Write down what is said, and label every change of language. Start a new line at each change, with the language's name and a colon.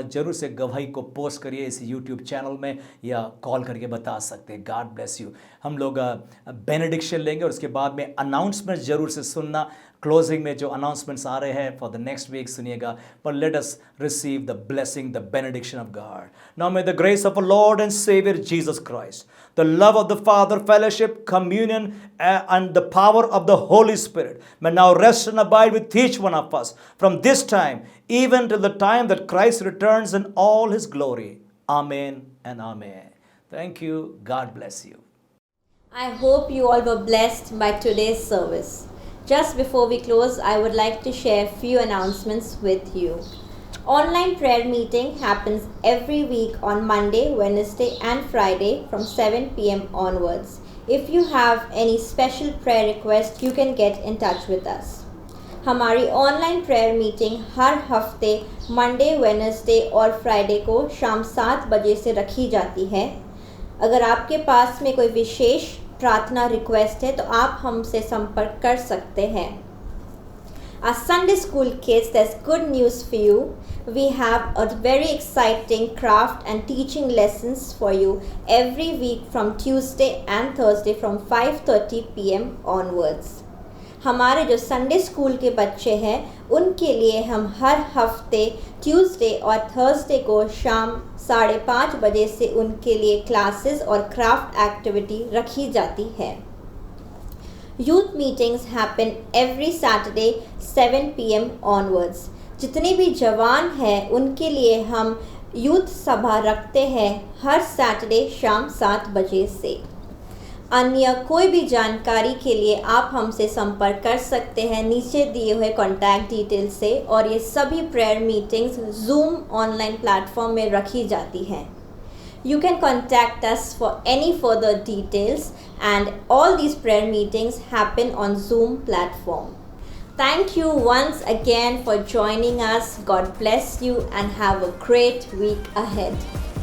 Hindi: जरूर से गवाही को पोस्ट करिए इस यूट्यूब चैनल में या कॉल करके बता सकते हैं।
English: God bless you.
Hindi: हम लोग बेनेडिक्शन लेंगे और उसके बाद में अनाउंसमेंट जरूर से सुनना। क्लोजिंग में जो अनाउंसमेंट्स आ रहे हैं
English: for the next week
Hindi: सुनिएगा। पर
English: Let us receive the blessing, the benediction of God. Now may the grace of a Lord and saviour Jesus Christ, the love of the Father, fellowship, communion, and the power of the Holy Spirit may now rest and abide with each one of us from this time, even till the time that Christ returns in all his glory. Amen and amen. Thank you. God bless you. I hope you all were blessed by today's service. Just before we close, I would like to share a few announcements with you. Online prayer meeting happens every week on Monday, Wednesday and Friday from 7 p.m. onwards. If you have any special prayer request, you can get in touch with us.
Hindi: हमारी online prayer meeting हर हफ्ते Monday, Wednesday और Friday को शाम 7 बजे से रखी जाती है। अगर आपके पास में कोई विशेष प्रार्थना रिक्वेस्ट है तो आप हमसे संपर्क कर सकते हैं।
English: Our Sunday school kids, there's good news for you. We have a very exciting craft and teaching lessons for you every week from Tuesday and Thursday from 5:30 p.m. onwards.
Hindi: हमारे जो संडे स्कूल के बच्चे हैं उनके लिए हम हर हफ्ते Tuesday और थर्सडे को शाम 5:30 बजे से उनके लिए क्लासेस और क्राफ्ट एक्टिविटी रखी जाती है।
English: Youth meetings happen every Saturday 7 p.m. onwards.
Hindi: जितने भी जवान हैं उनके लिए हम यूथ सभा रखते हैं हर सैटरडे शाम 7 बजे से। अन्य कोई भी जानकारी के लिए आप हमसे संपर्क कर सकते हैं नीचे दिए हुए कॉन्टैक्ट डिटेल से। और ये सभी prayer meetings zoom online platform में रखी जाती हैं।
English: You can contact us for any further details, and all these prayer meetings happen on Zoom platform. Thank you once again for joining us. God bless you and have a great week ahead.